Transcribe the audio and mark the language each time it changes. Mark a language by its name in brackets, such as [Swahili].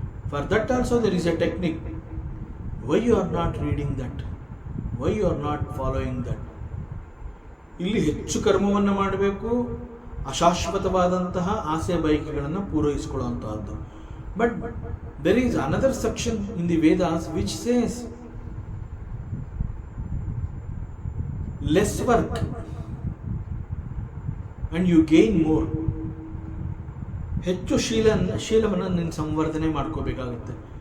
[English] For that also there is a technique. Why you are not reading that? Why you are not following that? [Kannada] ಇಲ್ಲಿ ಹೆಚ್ಚು ಕರ್ಮವನ್ನು ಮಾಡಬೇಕು, ಅಶಾಶ್ವತವಾದಂತಹ ಆಸೆ ಬಯಕೆಗಳನ್ನು ಪೂರೈಸಿಕೊಳ್ಳುವಂತಹದ್ದು. [English] But there is another section in the Vedas which says less work and you gain more. [Kannada] ಹೆಚ್ಚು ಶೀಲವನ್ನು ನೀನು ಸಂವರ್ಧನೆ ಮಾಡ್ಕೋಬೇಕಾಗುತ್ತೆ.